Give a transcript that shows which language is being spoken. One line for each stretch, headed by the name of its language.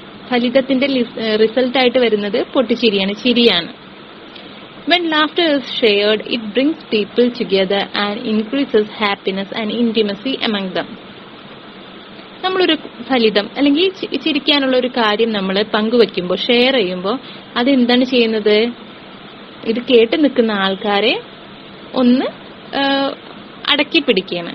Malayalam: ഫലിതത്തിന്റെ റിസൾട്ടായിട്ട് വരുന്നത് പൊട്ടിച്ചിരിയാണ്, ചിരിയാണ്.
English: When laughter is shared, it brings people together and increases happiness and intimacy among them.
Malayalam: നമ്മളൊരു ഫലിതം അല്ലെങ്കിൽ ചിരിക്കാനുള്ള ഒരു കാര്യം നമ്മൾ പങ്കുവെക്കുമ്പോൾ, ഷെയർ ചെയ്യുമ്പോൾ, അതെന്താണ് ചെയ്യുന്നത്? ഇത് കേട്ട് നിൽക്കുന്ന ആൾക്കാരെ ഒന്ന് അടക്കി പിടിക്കുകയാണ്.